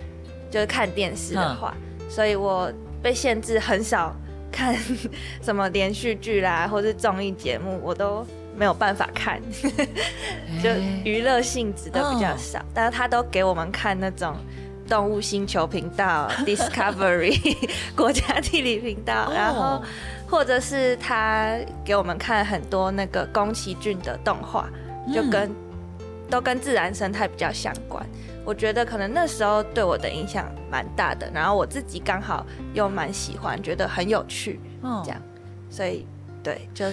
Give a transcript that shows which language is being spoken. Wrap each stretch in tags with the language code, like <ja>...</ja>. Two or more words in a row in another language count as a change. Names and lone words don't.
<zh>就是看電視的話，所以我被限制很少看什麼連續劇啦，或是綜藝節目，我都沒有辦法看，就娛樂性質的比較少，但是他都給我們看那種動物星球頻道、Discovery 國家地理頻道，然後或者是他给我们看很多那个宫崎骏的动画，就都跟自然生态比较相关。我觉得可能那时候对我的影响蛮大的，然后我自己刚好又蛮喜欢，觉得很有趣，这样，所以对，就是</zh>